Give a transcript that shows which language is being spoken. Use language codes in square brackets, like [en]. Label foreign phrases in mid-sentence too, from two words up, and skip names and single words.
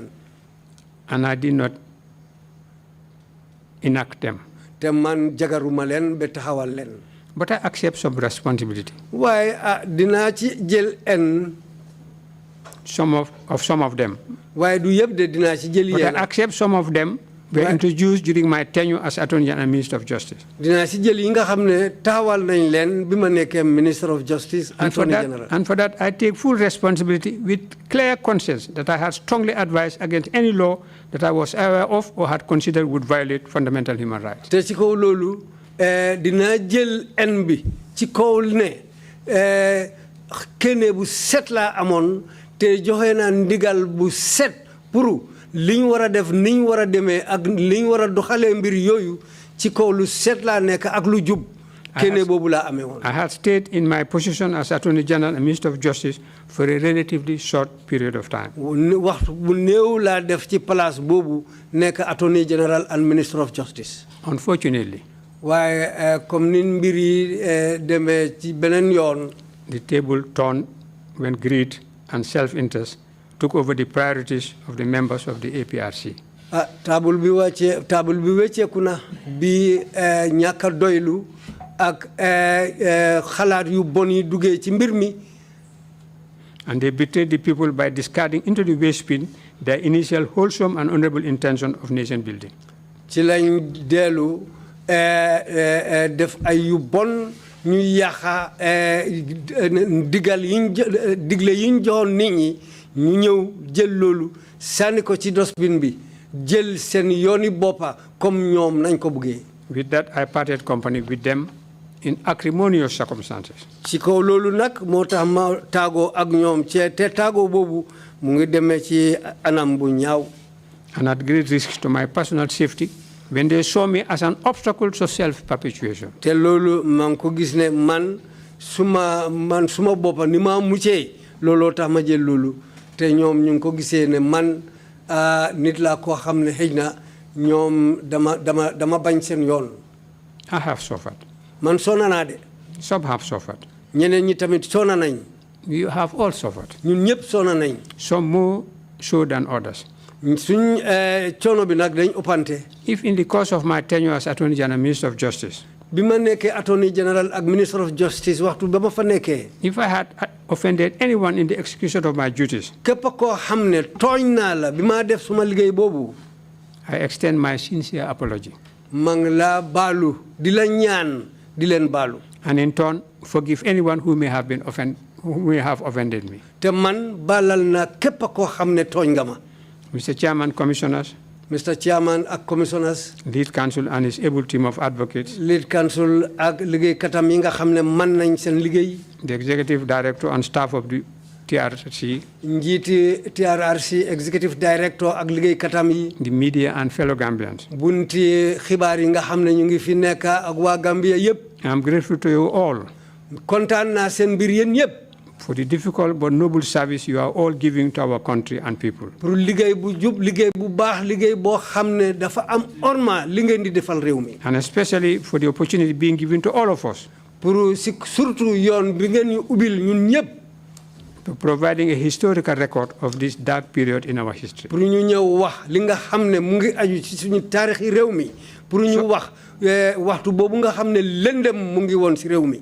[en] And I did not enact them. [wo] te man jagaruma leen ba taxawal leen. [en] But I accept some responsibility. [wo] waaye dinaa ci jël [en] some of them. [wo] waaye du yëpp de dinaa ci jël [en] But I accept some of them were introduced during my tenure as Attorney General and Minister of Justice. [wo] dinaa ci jël yi nga xam ne taxawal nañ leen bi ma nekkee [en] Minister of Justice. Attorney General. And for that I take full responsibility with clear conscience that I had strongly advised against any law that I was aware of or had considered would violate fundamental human rights. [wo] te ci kaw loolu dinaa jël bi ci kaw ne kéene bu set laa amoon te joxe naa ndigal bu set pour li ñu war a def ni ñu war a demee ak li ñu war a doxalee mbir yooyu ci kaw lu set laa nekk ak lu jub kéene boobu laa amee woon. [en] I had stayed in my position as Attorney General and Minister of Justice for a relatively short period of time. [wo] waxtu bu néew laa def ci place boobu nekk [en] Attorney General and Minister of Justice. Unfortunately. [wo] waaye comme ni mbir yi demee ci beneen yoon. [en] The table turned when greed and self-interest took over the priorities of the members of the APRC. [wo] table bi wecceeku na bi ñàkk a doylu ak xalaat yu bon yi duggee ci mbir mi. [en] And they betrayed the people by discarding into the waste bin their initial wholesome and honorable intention of nation building. [wo] ci lañ dellu def ay yu bon ñu yàqa digle yiñ joxoon nit ñi ñu ñëw jël loolu sànni ko ci dosbin bi jël seen yooni boppa comme ñoom nañ ko buggee. [en] With that I parted company with them in acrimonious circumstances. [wo] ci kaw loolu nag moo tax ma taagoo ak ñoom te taagoo boobu mu ngi demee ci anam bu ñaaw. [en] And at great risk to my personal safety. when they saw me as an obstacle to self-perpetuation. [wo] Te lolu man ko gis ne man suma bopa ni ma muccé lolo tax ma jël lolu te ñom ñu ko gisé ne man nit la ko xamné xejna ñom dama bañ sen yoon. [en] I have suffered. [wo] Man sonna na de. [en] Some have suffered. [wo] Ñeneen ñi tamit sonna nañ. [en] You have all suffered. [wo] Ñun ñëpp sonna nañ. [en] Some more so than others. [wo] Suñ coono bi nag dañ ëppante. [en] If in the course of my tenure as Attorney General and Minister of Justice, [wo] bi ma nekkee [en] Attorney General [wo] ak [en] Minister of Justice [wo] waxtu ba ma fa nekkee. [en] If I had offended anyone in the execution of my duties, [wo] képp koo xam ne tooñ naa la bi ma def suma liggéey boobu. [en] I extend my sincere apology. [wo] Mang la balu, di la ñaan, di leen balu. [en] And in turn, forgive anyone who may have offended me. [wo] Te man balal na képp koo xam ne tooñ nga ma. [en] Mr. Chairman, Commissioners, [wo] Mr. Chairman ak Commissioners, [en] Lead Counsel and his able team of advocates, Lead Counsel [wo] ak liggéeykatam yi nga xam ne man nañ seen liggéey. [en] The Executive Director and staff of the TRRC, [wo] njiiti TRRC [en] Executive Director [wo] ak liggéeykatam yi. [en] The media and fellow Gambians. [wo] Bunti xibaar yi nga xam ne ñu ngi fi nekk ak waa Gambia yëpp. [en] I am grateful to you all. [wo] Kontaan naa seen mbir yéen yëpp. [en] For the difficult but noble service you are all giving to our country and people. [wo] Pour liggéey bu jub liggéey bu baax liggéey boo xam ne dafa am orma li ngeen di defal réew mi. [en] And especially for the opportunity being given to all of us. [fr] Pour surtout [wo] yoon bi ngeen ñu ubbil ñun ñëpp. [en] To providing a historical record of this dark period in our history. [wo] Pour ñu ñëw wax li nga xam ne mu ngi aju ci suñu taarixi réew mi. Pour ñu wax waxtu boobu nga xam ne lëndëm mu ngi woon ci réew mi.